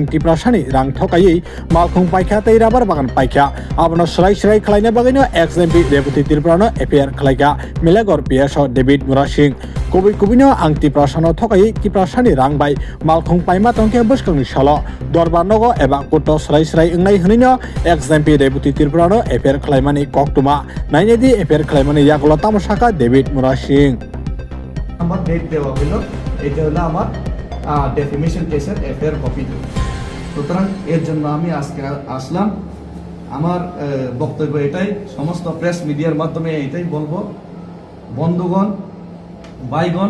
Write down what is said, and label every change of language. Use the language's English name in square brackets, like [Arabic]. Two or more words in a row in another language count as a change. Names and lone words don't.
[Kok Borok] Tiprasani Rang Thokai Malkhong Paikha Tei Rabar Bagan Paikha Abona Shrai Klaina Bagino XMP Deputy Tripurano Epier Klaika Milagor Piasho David Murashing Kubi Kubino Ang Tiprasano Thokai Tiprasani Rang Bai Malkhong Paima Tongke Buskang Shalo Dorbar Nogo Eba Kuto Srai Ingnai Hunino XMP Deputy Tripurano Epier Klaimani Koktuma Nainedi Epier Klaimani Yakulo Tamosaka David Murashing [Bangla] আমার ডেট দেওয়া হলো এটা হলো আমার [English] defamation caseer FIR copy [Bangla] সুতরাং এর জন্য আমি আজকে আসলাম আমার বক্তব্য এটাই সমস্ত [English] press mediar [Bangla] মাধ্যমে এটাই বলবো বন্ধুগণ ভাইগণ